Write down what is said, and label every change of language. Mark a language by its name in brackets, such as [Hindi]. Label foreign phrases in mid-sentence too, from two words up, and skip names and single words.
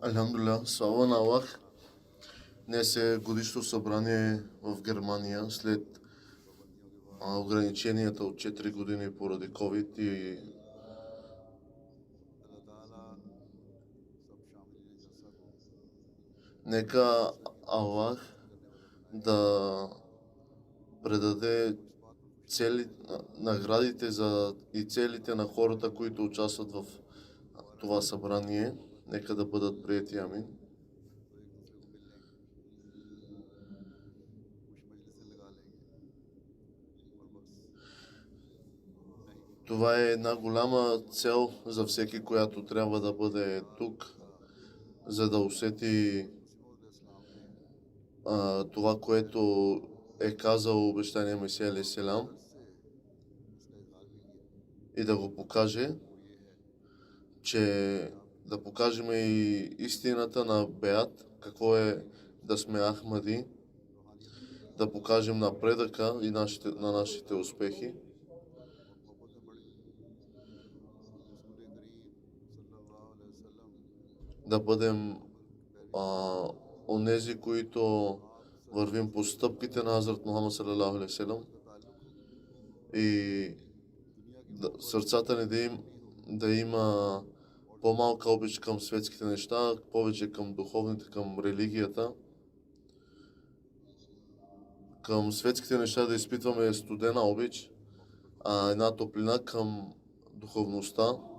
[Bulgarian] Алхамдулилlah, слава на Аллах. Днес е годишно събрание в Германия след ограниченията от 4 години поради COVID и [Urdu] اللہ تعالیٰ سب شاملین جلسہ کو [Bulgarian] нека Аллах да предаде цели, наградите и целите на хората, които участват в това събрание. Нека да бъдат приети, амин. Това е една голяма цел за всеки, която трябва да бъде тук, за да усети това, което е казал обещания Месия [Arabic] عليه السلام [Bulgarian] и да го покаже, че да покажем и истината на Беат, какво е да сме Ахмади, да покажем напредъка и на нашите успехи. Да бъдем онези, които вървим по стъпките на Хазрат Мухаммад [Arabic] صلى الله عليه وسلم [Bulgarian] и сърцата ни да има по-малка обич към светските неща, повече към духовните, към религията. Към светските неща да изпитваме студена обич, а една топлина към духовността.